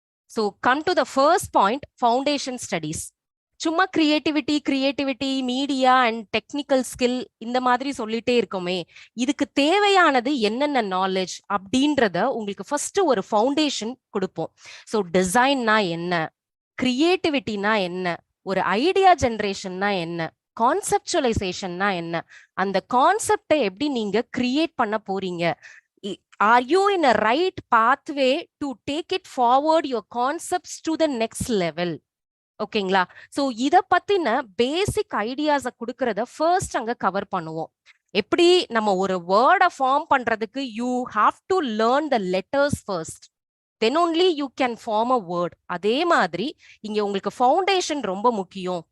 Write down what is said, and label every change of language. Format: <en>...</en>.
<ta>So come to the first point, foundation studies. சும்மா creativity, media and technical skill இந்த மாதிரி சொல்லிட்டே இருக்கோமே, இதுக்கு தேவையானது என்னென்ன நாலேஜ் அப்படின்றத உங்களுக்கு ஃபர்ஸ்ட் ஒரு ஃபவுண்டேஷன் கொடுப்போம். ஸோ டிசைன்னா என்ன, கிரியேட்டிவிட்டினா என்ன, ஒரு ஐடியா ஜென்ரேஷன்னா என்ன, கான்செப்சுவலைசேஷன்னா என்ன, அந்த கான்செப்டை எப்படி நீங்க கிரியேட் பண்ண போறீங்க,</ta> <en>are you in a right pathway to take it forward your concepts to the next level.</en> <ta>ஓகேங்களா? ஸோ இதை பத்தின பேசிக் ஐடியாஸை கொடுக்கறத ஃபர்ஸ்ட் அங்க கவர் பண்ணுவோம். எப்படி நம்ம ஒரு வேர்டை ஃபார்ம் பண்றதுக்கு</ta> <en>You have to learn the letters first, then only you can form a word.</en> <ta>அதே மாதிரி இங்க உங்களுக்கு ஃபவுண்டேஷன் ரொம்ப முக்கியம்.</ta>